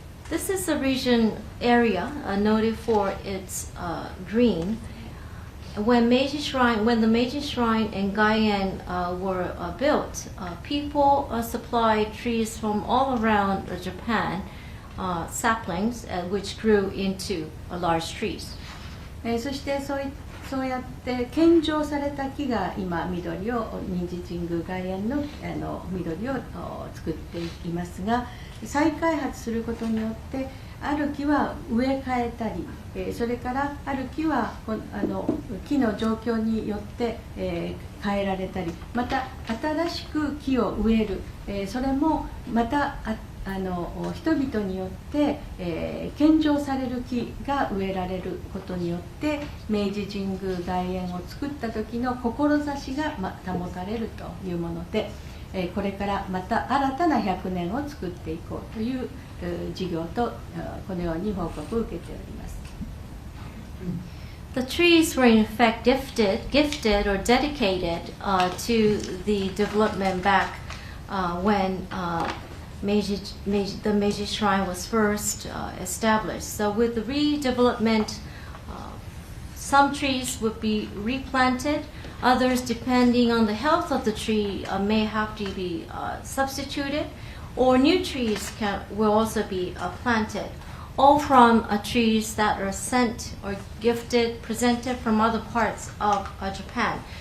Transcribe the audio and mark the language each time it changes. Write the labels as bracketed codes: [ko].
[en] This is a region area noted for its green. When the Meiji Shrine and Gaien were built, people supplied trees from all around Japan, saplings, which grew into large trees. [ja] そしてそそうやって献上された木が今緑を明治神宮外苑の緑を作っていきますが、再開発することによってある木は植え替えたり、それからある木は木の状況によって、変えられたり、また新しく木を植える、それもまた人々によって、献上される木が植えられることによって明治神宮外苑を作った時の志が保たれるというもので、これからまた新たな100年を作っていこうという事業とこのように報告を受けております。 [en] The trees were in fact gifted or dedicated to the development back when the Meiji Shrine was first established. So with the redevelopment, some trees would be replanted, others, depending on the health of the tree, may have to be substituted, or new trees will also be planted, all from trees that are sent or gifted, presented from other parts of Japan.